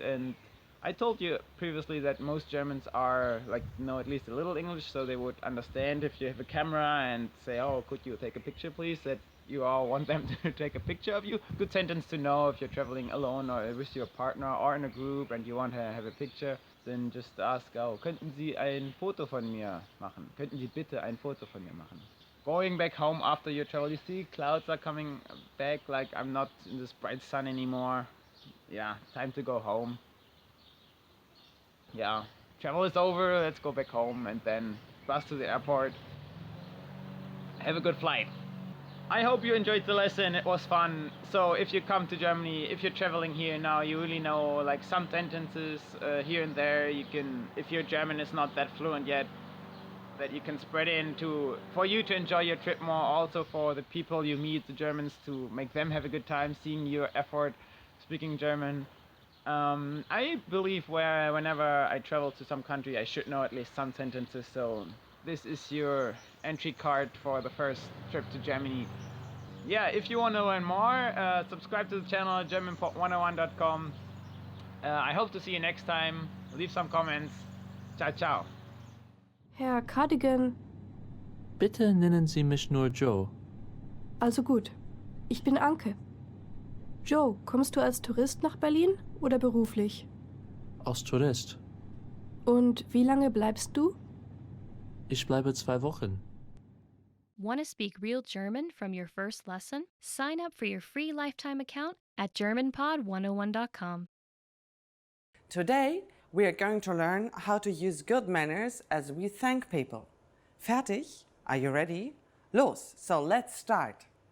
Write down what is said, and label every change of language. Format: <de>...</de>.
<en>And I told you previously that most Germans are like know at least a little English, so they would understand if you have a camera and say, "Oh, could you take a picture, please?" That you all want them to take a picture of you. Good sentence to know if you're traveling alone or with your partner or in a group and you want to have a picture.</en> <de>Then just ask, "Oh, könnten Sie ein Foto von mir machen? Könnten Sie bitte ein Foto von mir machen?"</de> <en>Going back home after your travel, you see clouds are coming back, like I'm not in this bright sun anymore. Yeah, time to go home. Yeah, travel is over, let's go back home and then bus to the airport. Have a good flight. I hope you enjoyed the lesson, it was fun. So if you come to Germany, if you're traveling here now, you really know like some sentences here and there. You can, if your German is not that fluent yet, that you can spread into for you to enjoy your trip more, also for the people you meet, the Germans, to make them have a good time seeing your effort speaking German. I believe whenever I travel to some country I should know at least some sentences, so this is your entry card for the first trip to Germany. Yeah, if you want to learn more, subscribe to the channel at germanpod101.com. I hope to see you next time. Leave some comments. Ciao, ciao.</en> <de>Herr Cardigan, Bitte nennen Sie mich nur Joe. also gut. Ich bin Anke. Joe, kommst du als Tourist nach Berlin oder beruflich? Als Tourist. Und wie lange bleibst du? Ich bleibe 2 Wochen.</de> <en>Want to speak real German from your first lesson? Sign up for your free lifetime account at GermanPod101.com. Today, we are going to learn how to use good manners as we thank people. Fertig? Are you ready? Los! So let's start.</en>